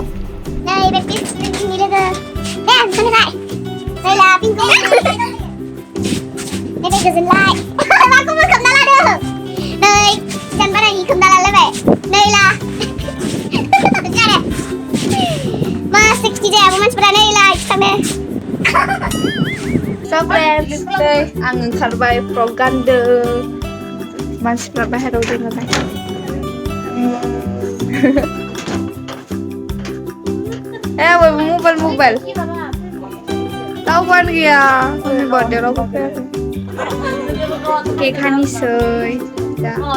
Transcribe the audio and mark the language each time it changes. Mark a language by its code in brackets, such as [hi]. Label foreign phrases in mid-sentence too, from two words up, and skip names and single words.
[brx] नै बे पिंकनि लोगो दे खोनाबाय नै ला पिंकखौ नै बे गोजोनलाय माखौबो खोबना लादों नै सिगां बारायनि खोबना लालायबाय नै ला जारे मा 60 जायाबो मानसिफोरा नै ला थाङो [en] So friends, today [brx] आं ओंखारबाय फ्रक गानदों मानसिफ्रा बाहेरायाव दङ नालाय बयबो मबाइल रावबोआनो गैया आंनि बार्थडे रावबो फैयाखै केक हानिसै दा